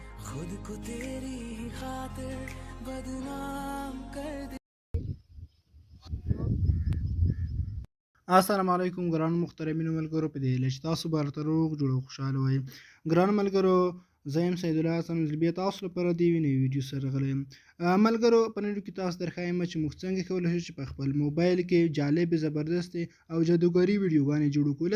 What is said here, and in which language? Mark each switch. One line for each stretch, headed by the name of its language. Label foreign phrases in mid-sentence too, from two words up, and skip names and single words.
Hindi: खुद को तेरी ही खातिर बदनाम कर दे।
Pashto: السلام علیکم ګرانو محترمینو ملګرو په دې هیله چې تاسو به هلته روغ جوړ او خوشحاله وئ. ګرانو ملګرو زه یم سید الله حسن بیا تاسو لپاره د یوې نوې ویډیو سره راغلی یم. ملګرو په نن کې تاسو درښایم چې موږ څنګه کولی شو چې په خپل موبایل کې جالبې زبردستې او جادوګري ویډیوګانې جوړ کړو.